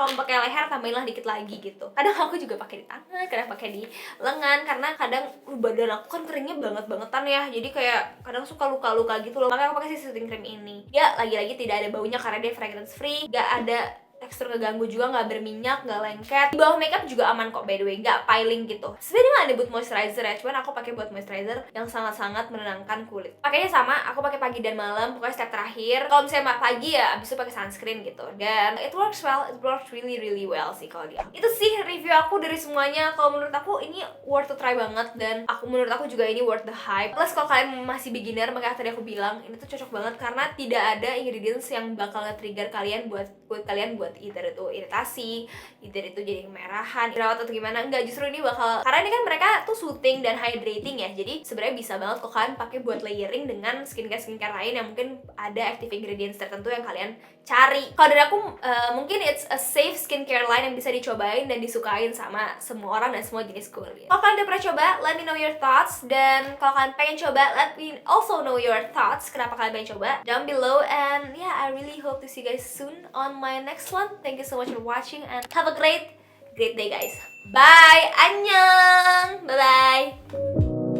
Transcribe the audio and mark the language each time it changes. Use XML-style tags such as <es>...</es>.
<id>Kalau pakai leher tambahinlah dikit lagi gitu. Kadang aku juga pakai di tangan, kadang pakai di lengan, karena kadang badan aku kan keringnya banget-bangetan ya, jadi kayak kadang suka luka-luka gitu loh. Makanya aku pakai si soothing cream ini. Ya lagi-lagi tidak ada baunya karena dia fragrance free, gak ada tekstur ngeganggu juga, nggak berminyak, nggak lengket. Di bawah makeup juga aman kok by the way, nggak piling gitu. Sebenarnya nggak ada buat moisturizer ya, cuman aku pakai buat moisturizer yang sangat-sangat menenangkan kulit. Pakainya sama, aku pakai pagi dan malam, pokoknya step terakhir. Kalau misalnya pagi ya abis itu pakai sunscreen gitu.</id> <en>Dan it works well, it works really well</en> <id>sih kalau dia. Itu sih review aku dari semuanya. Kalau menurut aku ini</id> <en>worth to try</en> <id>banget, dan menurut aku juga ini</id> <en>worth the hype.</en> <id>Plus kalau kalian masih beginner, makanya tadi aku bilang ini tuh cocok banget karena tidak ada ingredients yang bakal nge-trigger kalian buat either itu iritasi, either itu jadi kemerahan, jerawat atau gimana. Enggak, justru ini bakal, karena ini kan mereka tuh soothing dan hydrating ya. Jadi sebenarnya bisa banget kok kalian pakai buat layering dengan skincare lain yang mungkin ada active ingredients tertentu yang kalian cari. Kalau dari aku mungkin</id> <en>it's a safe skincare line</en> <id>yang bisa dicobain dan disukain sama semua orang dan semua jenis kulit. Kalau kalian udah pernah coba,</id> <en>let me know your thoughts.</en> <id>Dan kalau kalian pengen coba,</id> <en>let me also know your thoughts.</en> <id>Kenapa kalian pengen coba</id> <en>down below. And yeah, I really hope to see you guys soon on my next one. Thank you so much for watching and have a great day guys. Bye.</en> <ko>Annyeong.</ko> <en>Bye bye.</en>